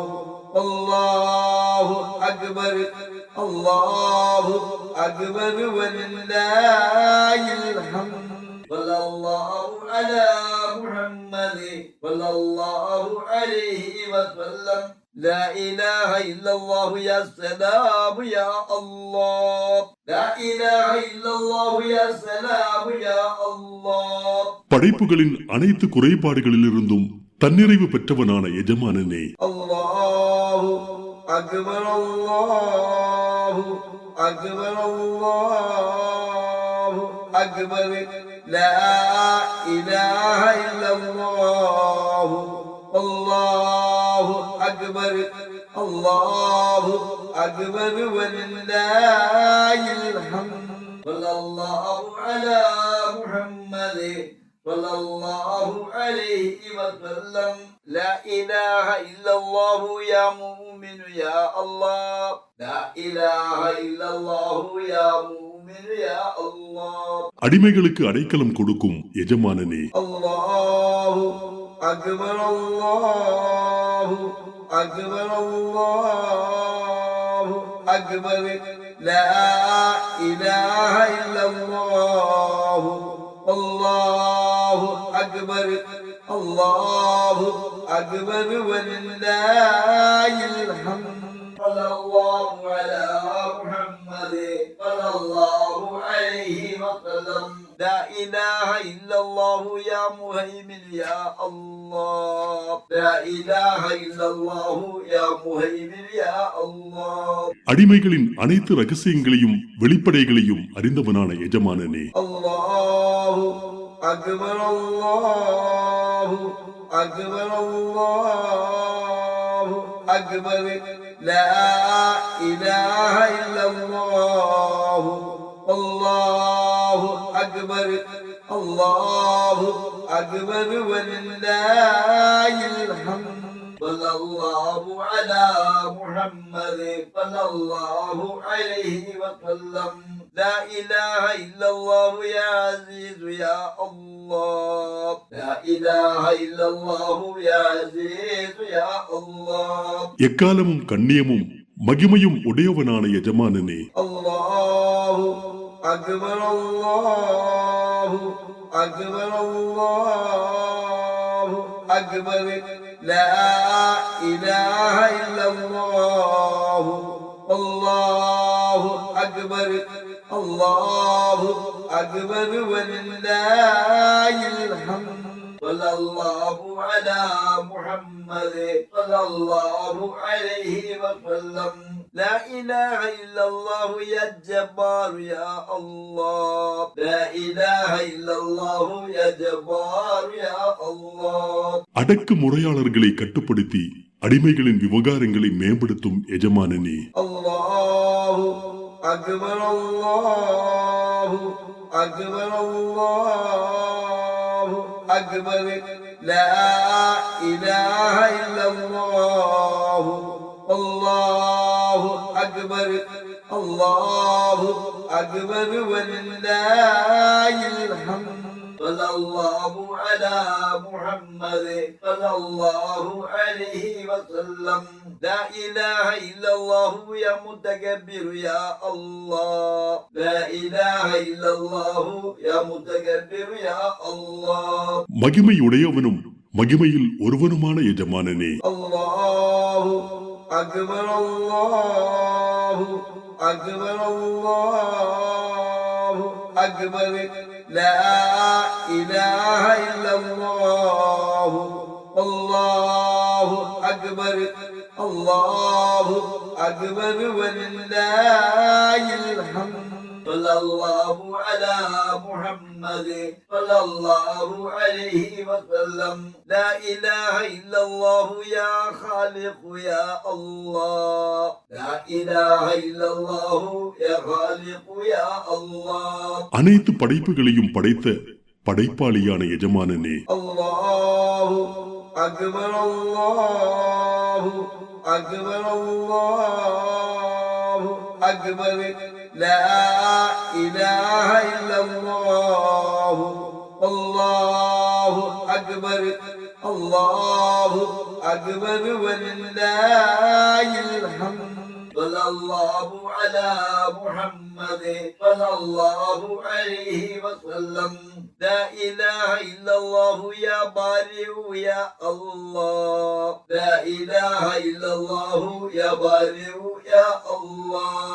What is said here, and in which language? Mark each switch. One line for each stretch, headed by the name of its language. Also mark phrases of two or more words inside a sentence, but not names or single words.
Arabic: الله أكبر الله أكبر ولله الحمد صلى الله على محمد صلى الله عليه وسلم لا إله إلا الله يا سلام يا الله لا إله إلا الله يا سلام يا الله
Tamil: படைப்புகளின் அனைத்து குறைபாடுகளிலிருந்தும் தன்னிறைவு பெற்றவனான எஜமானனே.
Arabic: الله أكبر الله أكبر الله أكبر لا إله إلا الله அல்லாஹு أكبر الله أكبر ولله الحمد صلى الله على محمد صلى الله عليه وسلم لا إله إلا الله يا مؤمن يا الله لا إله إلا الله يا مؤمن يا الله
Tamil: அடிமைகளுக்கு அடைக்கலம் கொடுக்கும் எஜமானனே.
Arabic: الله أكبر الله أكبر الله أكبر لا إله إلا الله الله أكبر الله أكبر ولله الحمد صلى الله على محمد صلى الله عليه وسلم لا إله إلا الله يا مهيمن يا الله لا إله إلا الله يا مهيمن يا الله
Tamil: அடிமைகளின் அனைத்து ரகசியங்களையும் வெளிப்படைகளையும் அறிந்தவனான எஜமானனே.
Arabic: الله أكبر الله أكبر الله أكبر لا إله إلا الله الله أكبر الله أكبر ولله الحمد صلى الله على محمد صلى الله عليه وسلم لا إله إلا الله يا عزيز يا الله لا إله إلا الله يا عزيز يا الله
Tamil: எக்காலமும் கண்ணியமும் மகிமையும் உடையவனான எஜமானனே.
Arabic: الله أكبر الله أكبر الله أكبر لا إله إلا الله الله أكبر الله أكبر அல்லாஹு அக்பர் ولله الحمد صلى الله على محمد صلى الله عليه وسلم لا إله إلا الله يا جبار يا الله لا إله إلا الله يا جبار يا الله
Tamil: அடக்கு முறையாளர்களை கட்டுப்படுத்தி அடிமைகளின் விவகாரங்களை மேம்படுத்தும் எஜமானனே.
Arabic: الله أكبر الله أكبر الله أكبر لا إله إلا الله الله أكبر الله أكبر ولله الحمد صلى الله على محمد صلى الله عليه وسلم لا إله إلا الله يا متكبر يا الله لا إله إلا الله يا متكبر يا الله
Tamil: மகிமையுடையவனும் மகிமையில் ஒருவனுமான எஜமானனே.
Arabic: الله أكبر الله أكبر الله أكبر لا إله إلا الله الله أكبر الله أكبر ولله الحمد صلى الله على محمد صلى الله عليه وسلم لا إله إلا الله يا خالق يا الله لا إله إلا الله يا خالق يا الله
Tamil: அனைத்து படைப்புகளையும் படைத்த படைப்பாளியான எஜமானனே
Arabic: الله أكبر الله أكبر الله أكبر لا إله إلا الله الله أكبر الله أكبر ولله الحمد صلى الله على محمد صلى الله عليه وسلم لا إله إلا الله يا بارئ يا الله لا إله إلا الله يا بارئ يا الله